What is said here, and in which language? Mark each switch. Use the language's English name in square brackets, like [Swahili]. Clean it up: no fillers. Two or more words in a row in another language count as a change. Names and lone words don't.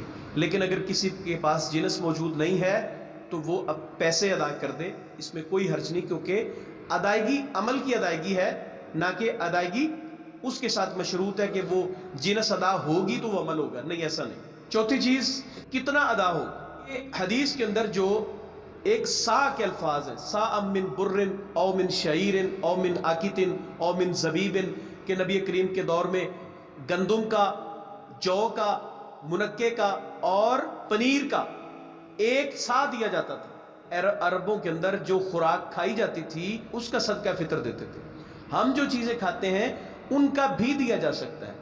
[Urdu] لیکن اگر کسی کے پاس جنس موجود نہیں ہے تو وہ اب پیسے ادا کر دے، اس میں کوئی حرج نہیں، کیونکہ ادائیگی عمل کی ادائیگی ہے، نہ کہ ادائیگی اس کے ساتھ مشروط ہے کہ وہ جنس ادا ہوگی تو وہ عمل ہوگا، نہیں، ایسا نہیں۔ چوتھی چیز، کتنا ادا ہو؟ یہ حدیث کے اندر جو ایک سا کے الفاظ ہیں، [Arabic] سا من بر او من شعیر او من عاقت او من زبیب، [Urdu] کہ نبی کریم کے دور میں گندم کا، جو کا، منکے کا اور پنیر کا ایک سا دیا جاتا تھا۔ عربوں کے اندر جو خوراک کھائی جاتی تھی اس کا صدقہ فطر دیتے تھے۔ ہم جو چیزیں کھاتے ہیں ان کا بھی دیا جا سکتا ہے۔